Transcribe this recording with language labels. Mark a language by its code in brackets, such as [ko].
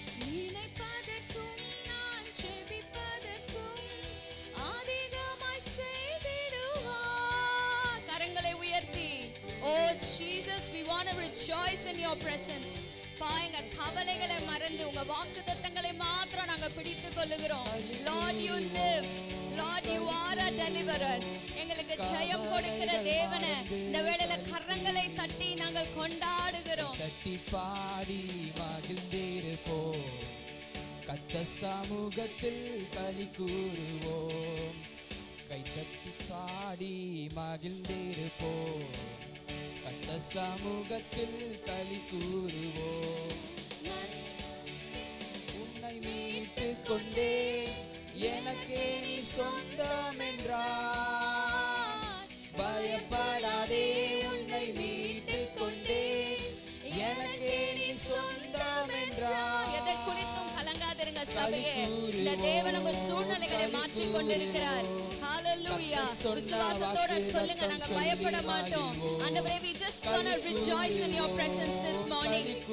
[ta] நினைப்பதற்கும் நான் ஜெபிப்பதற்கும் அதிகமாய் செய்திடுவார். கரங்களை உயர்த்தி, Oh Jesus, we want to rejoice in your presence. பாயங்க கவலைகளை மறந்து உங்க வாக்குத்தத்தங்களை மாத்திரம் நாங்க பிடித்துக் கொள்ளுகிறோம். [en] Lord, you live. Lord, you are a deliverer. [ta] எங்களுக்கு ஜெயம் கொடுக்கிற தேவனே, இந்த வேளையில கரங்களை தட்டி நாங்கள் கொண்டாடுகிறோம். தட்டி பாடி மகிழ்ந்திருப்போம். கர்த்தர் சமூகத்தில் களி கூறுவோம். கைத்தட்டி பாடி மகிழ்ந்திருப்போம். கர்த்தர் சமூகத்தில் களி கூறுவோம். உன்னை மீட்டு கொண்டே எனக்கே நீ சொந்தம் என்றார். பயப்படாதே, உன்னை மீட்டு கொண்டே எனக்கே நீ சொந்தம் என்றார். எதை குறித்தும் கலங்காதிருங்க சபையே. இந்த தேவன் உங்க சூழ்நிலைகளை மாற்றி கொண்டிருக்கிறார். Hallelujah. விசுவாசத்தோட சொல்லுங்க, நாங்க பயப்பட மாட்டோம். [en] ஆண்டவரே, we just want to rejoice in your presence this morning.